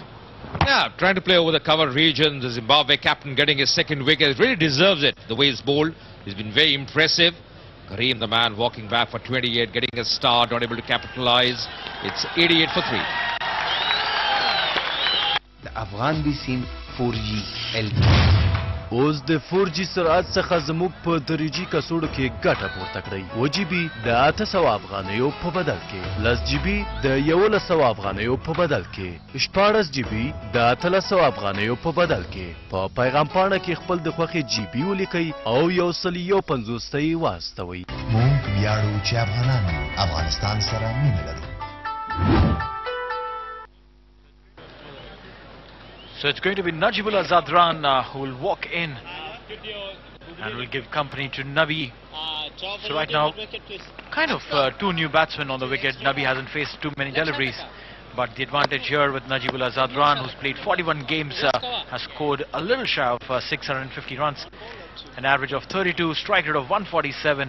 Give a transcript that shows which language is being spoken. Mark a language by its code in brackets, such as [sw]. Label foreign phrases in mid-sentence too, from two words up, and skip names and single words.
[en] Yeah, trying to play over the cover region. The Zimbabwe captain getting his second wicket. Really deserves it, the way he's bowled. He's been very impressive. Kareem, the man, walking back for 28, getting a start, not able to capitalize. It's 88 for 3. The Afghan BSIM 4G LT. [ps] اوس د 4G سرعت څخه زموږ په دریجی کڅوړو کې ګټه پورته کړئ. 1GB د 800 افغانیو په بدل کې، 10GB د 1100 افغانیو په بدل کې، 14GB د 800 افغانیو په بدل کې. په پیغام پاڼه کې خپل د خوښې GB ولیکئ او 150 واستوئ. موږ ویاړو چې افغانان افغانستان سره مینه لري. [en] So it's going to be Najibullah Zadran who will walk in and will give company to Nabi. So right now, kind of two new batsmen on the wicket. Nabi hasn't faced too many deliveries, but the advantage here with Najibullah Zadran, who's played 41 games, has scored a little shy of 650 runs, an average of 32, strike rate of 147.